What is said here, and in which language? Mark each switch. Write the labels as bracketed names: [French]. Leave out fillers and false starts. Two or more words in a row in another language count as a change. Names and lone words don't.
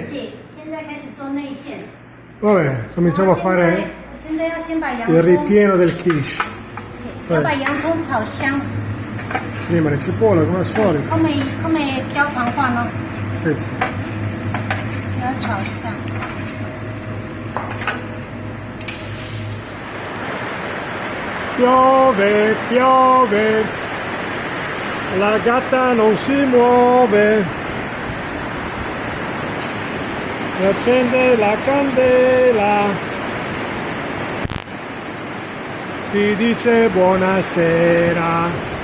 [Chinese] 是，现在开始做内馅。 [Italian] Vabbè, cominciamo a fare [Chinese] 现在要先把洋 [Italian] il [Chinese] 葱， [Italian] ripieno del quiche. [Chinese] 要把洋葱炒香。 [Italian] Prima le cipolle come al solito. [Chinese] 後尾焦糖化咯， [Italian] Sì, sì. [Chinese] 要炒一下。 [Italian] Piove, piove, la gatta non si muove, si accende la candela, si dice buonasera.